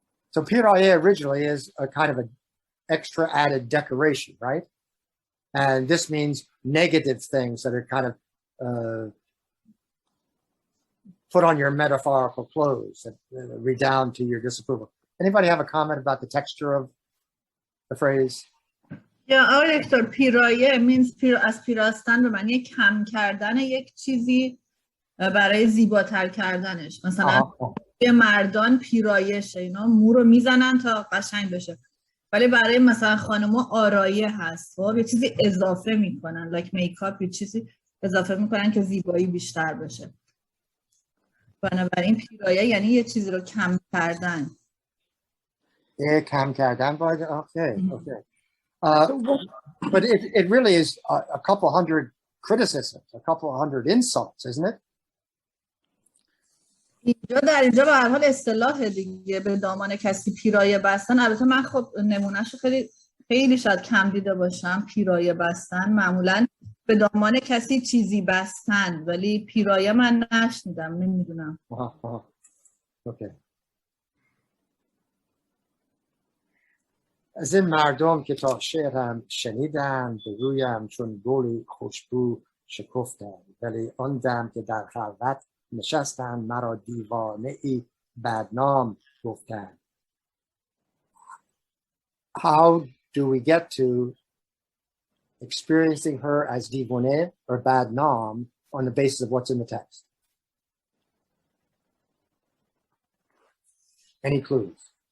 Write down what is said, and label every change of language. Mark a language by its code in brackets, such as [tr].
[en] So پیرایه originally is a kind of an extra added decoration, right? And this means negative things that are kind of put on your metaphorical clothes that redound to your disapproval. Anybody have a comment about the texture of the phrase? [fa] یا آقای دکتر پیرایه means از پیراستن به معنی کم کردن یک چیزی برای زیباتر کردنش. مثلا به مردان پیرایشه، اینا مو رو میزنن تا قشنگ بشه، ولی برای مثلا خانم‌ها آرایه هست، خب یه چیزی اضافه میکنن like میکاپ، یه چیزی اضافه میکنن که زیبایی بیشتر بشه. بنابراین پیرایه یعنی یه چیزی رو کم کردن. کم کردن باید okay. [en] But it really is a couple hundred criticisms, a couple hundred insults, isn't it? [fa] در اینجا به هر حال اصطلاح دیگه، به دامان کسی پیرایه بستن. البته من خب نمونهشو خیلی شاید کم دیده باشم. پیرایه بستن معمولا به دامان کسی چیزی بستن، ولی پیرایه من نشنیدم، نمیدونم. اوکی. از این مردم که تا شعرم شنیدن به رویم چون گلی خوشبو شکفتن، ولی آن دم که در خلوت نشستن مرا دیوانه ای بدنام گفتن. [en] How do we get to experiencing her as دیوانه or badnam on the basis of what's in the text? Any clues?